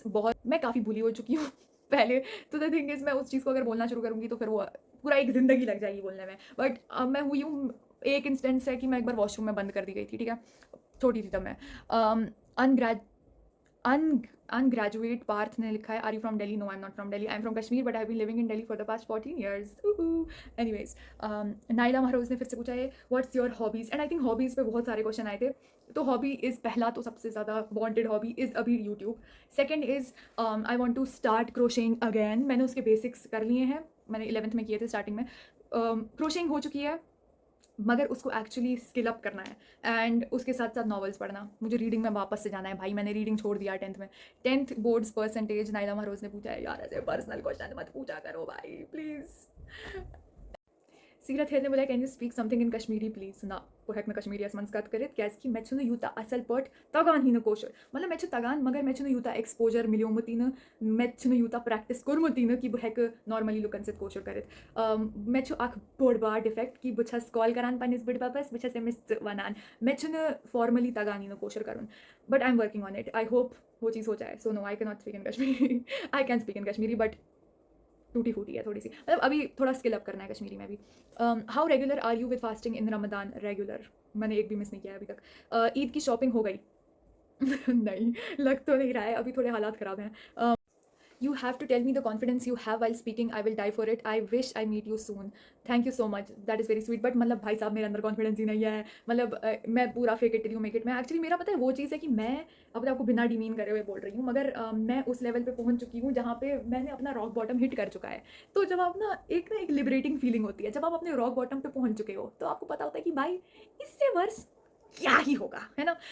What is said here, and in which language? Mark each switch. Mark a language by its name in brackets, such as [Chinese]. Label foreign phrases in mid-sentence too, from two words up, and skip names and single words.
[Hindi] बहुत मैं काफ़ी भूली हो चुकी हूँ पहले। तो [English] the thing is [Hindi] मैं उस चीज़ को अगर बोलना शुरू करूँगी तो फिर वो पूरा एक ज़िंदगी लग जाएगी बोलने में। बट मैं हुई हूँ, एक इंस्टेंस है कि मैं एक बार वॉशरूम में बंद कर दी गई थी, ठीक है, छोटी थी तब मैं। अनग्रेज अनग्रेजुएट पार्थ ने लिखा है [English] are you from Delhi? No I am not from Delhi, I am from Kashmir but I have been living in Delhi for the past 14 years. [Hindi] एनीवेज नाइला महरोज ने फिर से पूछा है [English] what's your hobbies, and I think hobbies [Hindi] पे बहुत सारे क्वेश्चन आए थे। तो [English] hobby is [Hindi] पहला तो सबसे ज़्यादा [English] wanted hobby is [Hindi] अभी यूट्यूब। [English] Second is I want to start crocheting again. [Hindi] मैंने उसके बेसिक्स कर लिए हैं, मैंने 11th में किए थे स्टार्टिंग में। क्रोशिंग हो चुकी है, मगर उसको [English] actually skill up [Hindi] करना है, एंड उसके साथ साथ नॉवेल्स पढ़ना। मुझे रीडिंग में वापस से जाना है भाई, मैंने रीडिंग छोड़ दिया 10th में। [English] 10th boards percentage [Hindi] नाइला महरोज ने पूछा है यार, ऐसे [English] personal question [Hindi] मत पूछा करो भाई प्लीज़। सीरत हेर ने बोला [English] can you speak something in Kashmiri please [Kashmiri] ना, वो हेक में कश्मीरी असमंस कत करित कैसकी मेचुन यूता असल पट तगान ही न कोशर, मतलब मेचु तगान मगर मेचुन यूता एक्सपोजर मिलियोमतीन मेचुन यूता प्रैक्टिस कोरमतीन कि बो हेक नॉर्मली लुकन से कोशर करित। मेचु अख बोड़ बार डिफेक्ट कि बुछस कॉल करान पनिस बिड पापस बुछस एमिस वनान मेचुन फॉर्मली तगान ही न कोशर करुन, [English] But I am working on it, I hope [Hindi] वो चीज़ हो जाए। [English] So no I cannot speak in Kashmiri, I can speak in Kashmiri but [Hindi] टूटी फूटी है थोड़ी सी, मतलब अभी थोड़ा [English] skill up [Hindi] करना है कश्मीरी में भी। [English] How regular are you with fasting in Ramadan? Regular, [Hindi] मैंने एक भी मिस नहीं किया है अभी तक। ईद की शॉपिंग हो गई? नहीं, लग तो नहीं रहा है, अभी थोड़े हालात ख़राब हैं। [English] You have to tell me the confidence you have while speaking. I will die for it. I wish I meet you soon. Thank you so much. That is very sweet. [Hindi] But मतलब भाई साहब मेरे अंदर कॉन्फिडेंस ही नहीं है, मतलब मैं पूरा [English] fake it till you make it. [Hindi] मैं एक्चुअली मेरा पता है वो चीज़ है कि मैं अपने आपको बिना डिमीन करे हुए बोल रही हूँ, मगर मैं उस लेवल पे पहुँच चुकी हूँ जहाँ पे मैंने अपना [English] rock bottom hit [Hindi] कर चुका है। तो जब आप ना एक [English] liberating feeling [Hindi] होती है, जब आप अपने [English] rock bottom [Hindi] पे पहुँच चुके हो तो आपको पता होता है कि भाई इससे वर्स क्या ही होगा, है ना।